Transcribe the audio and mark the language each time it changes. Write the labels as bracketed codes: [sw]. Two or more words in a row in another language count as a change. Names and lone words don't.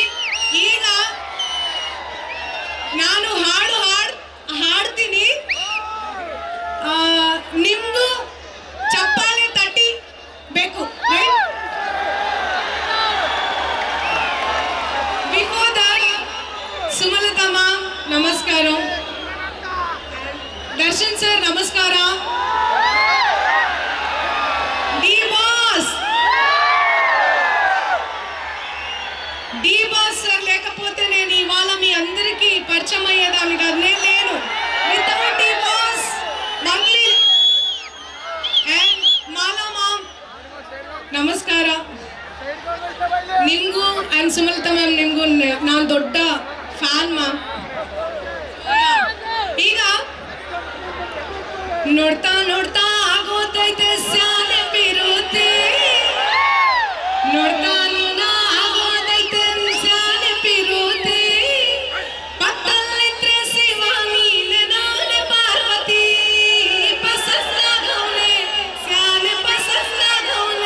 [kn] ಈಗ ನಾನು ಹಾಡ್ತೀನಿ, ನಿಮ್ಗೂ ಚಪ್ಪಾಳೆ ತಟ್ಟಿ ಬೇಕು. [en] before that, [kn] ಸುಮಲತಾ ಮ್ಯಾಮ್ ನಮಸ್ಕಾರ, ದರ್ಶನ್ ಸರ್ ನಮಸ್ಕಾರ, [te] ಡಿ బాస్ సార్ లేకపోతే నేను ఇవాళ మీ అందరికీ పరిచయం అయ్యేదాన్ని కాదు. నేను లేను. [en] without D Boss, Mangli and Mala [kn] ಮ್ಯಾಮ್ ನಮಸ್ಕಾರ. ನಿಮಗೂ ಅಂಡ್ ಸುಮಲತಾ ಮ್ಯಾಮ್ ನಿಮಗೂ ನಾನು ದೊಡ್ಡ ಫ್ಯಾನ್ ಮ್ಯಾಮ್. ಈಗ ನೋಡ್ತಾ ನೋಡ್ತಾ ಆಗೋತೈತೆ ಸ್ಯಾನೆ ಬಿರುತಿ, ನೋಡ್ತಾ ಆಗೋತೈತೆ ಸ್ಯಾನೆ ಬಿರುತಿ, ಪಕ್ಕದಲ್ಲಿದ್ರೆ ಶಿವ ನೀನೆ ನಾನೆ ಪಾರ್ವತಿ, ಪಸಸ್ಸಾಗವ್ನೆ ಸ್ಯಾನೆ ಪಸಸ್ಸಾಗವ್ನೆ.